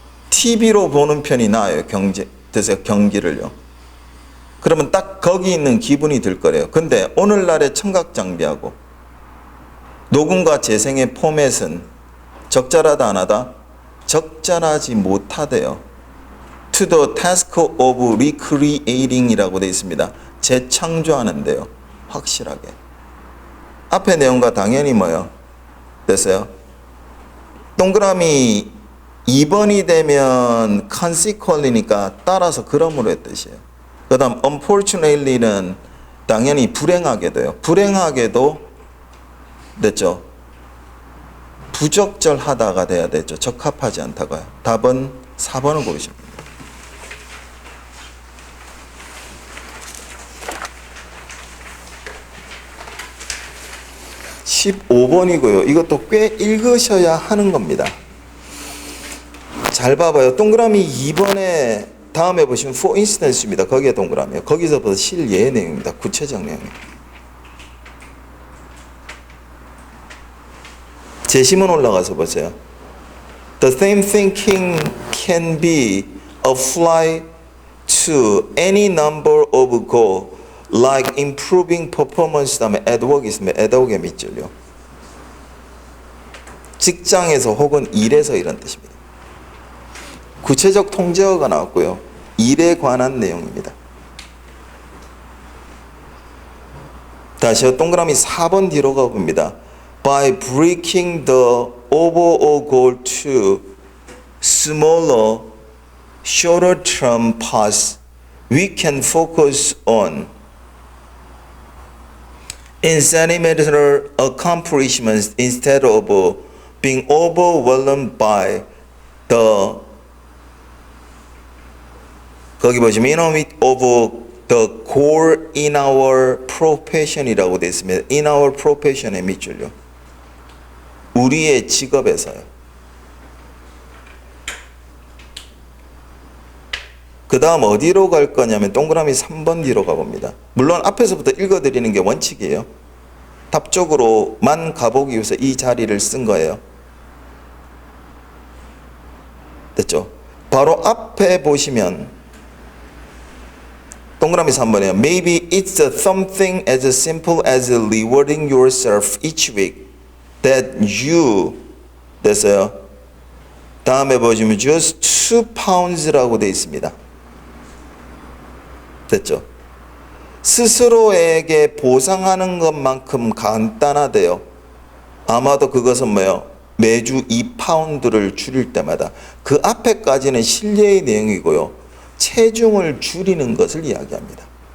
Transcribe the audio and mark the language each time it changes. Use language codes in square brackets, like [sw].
[ko] TV로 보는 편이 나아요. 그래서 경기를요. 그러면 딱 거기 있는 기분이 들 거래요. 근데 오늘날의 청각 장비하고 녹음과 재생의 포맷은 적절하다 안 하다? 적절하지 못하대요. [en] To the task of recreating [ko] 이라고 되어 있습니다. 재창조하는데요. 확실하게. 앞의 내용과 당연히 뭐요? 됐어요? 동그라미 2번이 되면 consequently니까 따라서 그러므로의 뜻이에요. 그 다음 unfortunately는 당연히 불행하게 돼요. 불행하게도 됐죠? 부적절하다가 돼야 되죠. 적합하지 않다고요. 답은 4번을 고르시면 됩니다. 15번이고요. 이것도 꽤 읽으셔야 하는 겁니다. 잘 봐봐요. 동그라미 2번에 다음에 보시면 [en] for instance [ko] 입니다. 거기에 동그라미요. 거기서부터 실예의 내용입니다. 구체적 내용입니다. 제시문 올라가서 보세요. [en] The same thinking can be applied to any number of goals like improving performance 다음에 at work 있으면 at work [ko] 의 밑줄요. 직장에서 혹은 일에서 이런 뜻입니다. 구체적 통제어가 나왔고요. 일에 관한 내용입니다. 다시요. 동그라미 4번 뒤로 가봅니다. [en] By breaking the overall goal to smaller, shorter-term parts, we can focus on incremental accomplishments instead of being overwhelmed by the [ko] 거기 보시면 [en] in of the goal in our profession [ko] 이라고 되어 있습니다. [en] in our profession [ko] 의 밑줄요. 우리의 직업에서요. 그 다음 어디로 갈 거냐면 동그라미 3번 뒤로 가봅니다. 물론 앞에서부터 읽어드리는 게 원칙이에요. 답 쪽으로만 가보기 위해서 이 자리를 쓴 거예요. 됐죠? 바로 앞에 보시면 동그라미 3번이에요. [en] Maybe it's something as simple as rewarding yourself each week that you [ko] 됐어요. 다음에 보시면 [en] just 2 pounds [ko] 라고 되어 있습니다. 됐죠? 스스로에게 보상하는 것만큼 간단하대요. 아마도 그것은 뭐예요? 매주 2파운드를 줄일 때마다 그 앞에까지는 실례의 내용이고요. 체중을 줄이는 것을 이야기합니다.